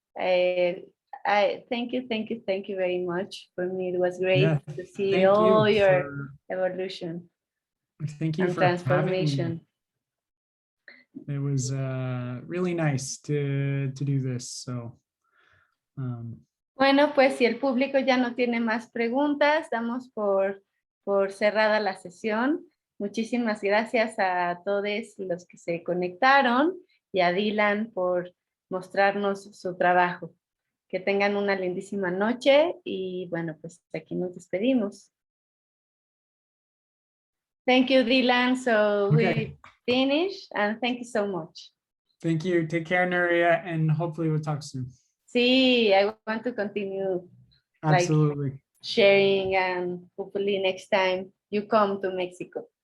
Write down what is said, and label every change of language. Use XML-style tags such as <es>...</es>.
<en>I thank you very much. For me, it was great to see all your evolution. Thank you and for transformation. Having me. It was really nice to do this. So.</en> <es>Bueno, pues si el público ya no tiene más preguntas, damos por cerrada la sesión. Muchísimas gracias a todos los que se conectaron y a Dylan por mostrarnos su trabajo. Que tengan una lindísima noche y bueno, pues aquí nos despedimos.</es> <en>Thank you, Dylan. So we finish, and thank you so much. Thank you. Take care, Nuria, and hopefully we'll talk soon. Sí, I want to continue absolutely sharing, and hopefully next time you come to Mexico.</en>